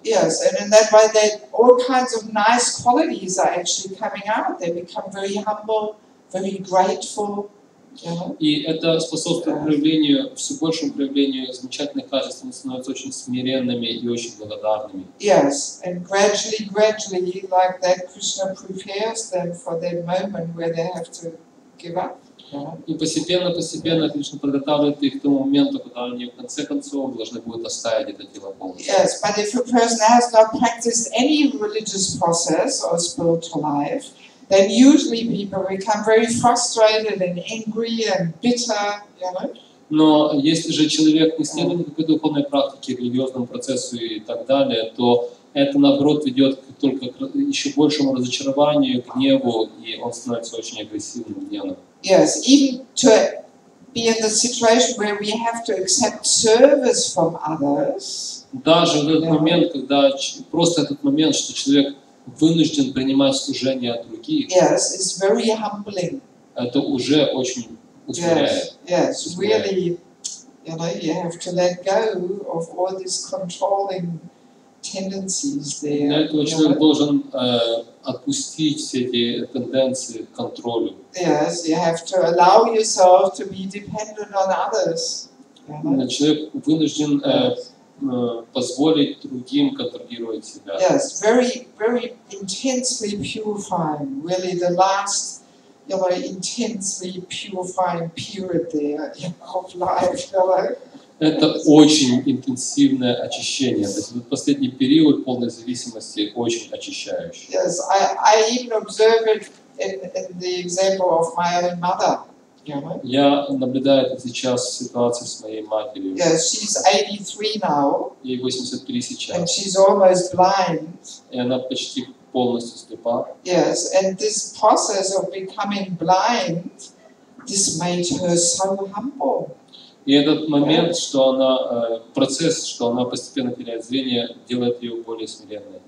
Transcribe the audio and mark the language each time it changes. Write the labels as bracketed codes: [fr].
[en] Yes, and in that way, all kinds of nice qualities are actually coming out. They become very humble, very grateful. [ru] И это способствует проявлению, все большему проявлению замечательных качеств, они становятся очень смиренными и очень благодарными. [en] Yes, and gradually, like that, Krishna prepares them for that moment where they have to give up. [ru] И постепенно Кришна подготавливает их к тому моменту, когда они в конце концов должны будут оставить это тело полностью. [en] Yes, but if a person has not practiced any religious process or spiritual life, then usually people become very frustrated and angry and bitter, [ru] Но если же человек не следует никакой духовной практике, религиозному процессу и так далее, то это, наоборот, ведет только к еще большему разочарованию, гневу, и он становится очень агрессивным, гневным. [en] Yes, even to be in the situation where we have to accept service from others. [ru] Даже в этот момент, когда просто этот момент, что человек вынужден принимать служение от других, [en] yes, it's very humbling. [ru] Это уже очень усмиряет. [en] Yes, really, you have to let go of all these controlling tendencies there. [ru] Для этого человек должен отпустить все эти тенденции к контролю. [en] Yes, you have to allow yourself to be dependent on others. [ru] Человек вынужден позволить другим контролировать себя. [en] Yes, very, very intensely purifying. Really, the last, intensely purifying period there of life. [ru] Это очень интенсивное очищение. То есть этот последний период полной зависимости очень очищающий. [en] Yes, I even observe it in the example of my own mother. [ru] Я наблюдаю это сейчас в ситуации с моей матерью. [en] Yes, she's 83 now. [ru] Ей 83 [en] And [ru] сейчас. [en] she's almost blind. [ru] И она почти полностью слепа. [en] Yes, and this process of becoming blind, this made her so humble. [ru] И этот момент, что она, процесс, что она постепенно теряет зрение, делает ее более смиренной.